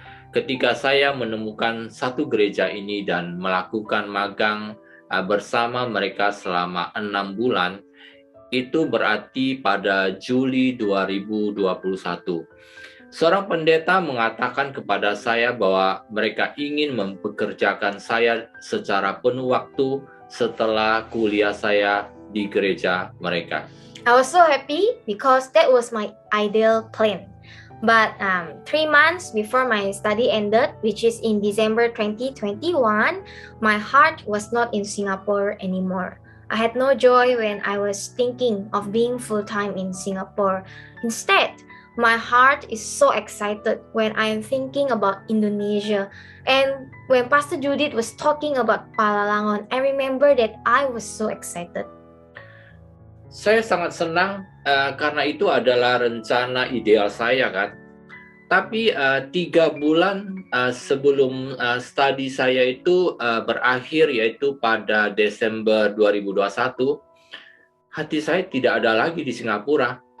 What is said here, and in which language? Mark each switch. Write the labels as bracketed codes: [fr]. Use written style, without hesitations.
[id] Ketika saya menemukan satu gereja ini dan melakukan magang bersama mereka selama 6 bulan, itu berarti pada Juli 2021. Seorang pendeta mengatakan kepada saya bahwa mereka ingin mempekerjakan saya secara penuh waktu setelah kuliah saya di gereja mereka. [en] I was so happy because that was my ideal plan. But 3 months before my study ended, which is in December 2021, my heart was not in Singapore anymore. I had no joy when I was thinking of being full-time in Singapore. Instead, my heart is so excited when I am thinking about Indonesia. And when Pastor Judith was talking about Palalangon, I remember that I was so excited. [id] Saya sangat senang karena itu adalah rencana ideal saya kan. Tapi 3 bulan sebelum studi saya itu berakhir, yaitu pada Desember 2021, hati saya tidak ada lagi di Singapura.